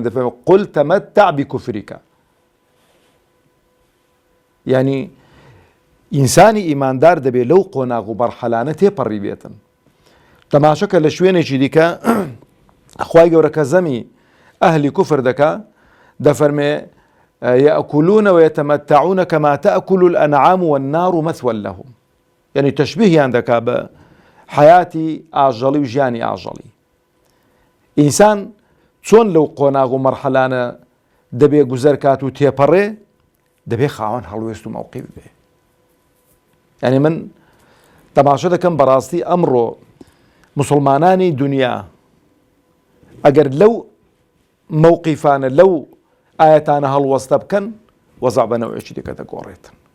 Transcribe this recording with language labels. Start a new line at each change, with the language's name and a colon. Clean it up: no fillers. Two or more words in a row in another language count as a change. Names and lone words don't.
Central Kurdish: دەفەرمێ
Arabic: قل تەمەتع بکوفریکە.
Central Kurdish: یعنی ئینسانی ئیماندار دەبێت لەو قۆناغ و بەرحەلانە تێپەڕی بێتن. تەماشەکە لە شوێنێکی دیکە خوای گەورە کە زەمی ئەهلی کوفر دەکا دەفەرمێ
Arabic: یەئکولون ویتەمەتعون کەما تەئکل الئەنعام والنار مثوى لهم.
Central Kurdish: یعنی تەشبیهیان دەکا بە حیاتی ئاژەڵی و ژیانی ئاژەڵی. ئینسان چۆن لەو قۆناغ و مەرحەلانە دەبێ گوزەرکات و تێپەڕێ، دەبێ خاوەن هەڵوێست و مەوقیف بێ. یعنی من تەماشە دەکەم بەڕاستی ئەمڕۆ موسڵمانانی دنیا ئەگەر لەو مەوقیفانە لەو ئاەتانە هەڵوەستە بکەن، وەزع بە نەوعێکی دیکە دەگۆڕێتن.